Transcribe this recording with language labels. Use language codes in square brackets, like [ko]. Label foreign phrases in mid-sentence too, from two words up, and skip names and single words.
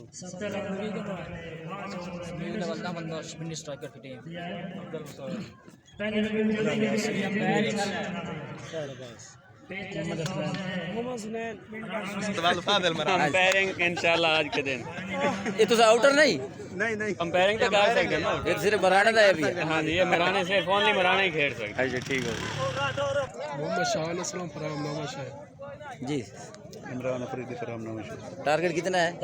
[hi] Sabse Lawal Ahmed Bash. Bindi [en] striker team. [hi] Abdul Musawwir. कंपेयरिंग इंशाल्लाह आज के दिन ये तो आउटर नहीं कंपेयरिंग तो कर सकते हैं ना, ये सिर्फ मराना था अभी। हाँ जी, ये मराने से ओनली मराना ही खेल सकते। अच्छा ठीक है मोहम्मद शाह असलम फराम नामा शाह जी। इमरान अफरीदी फराम नामा शाह। टारगेट कितना है?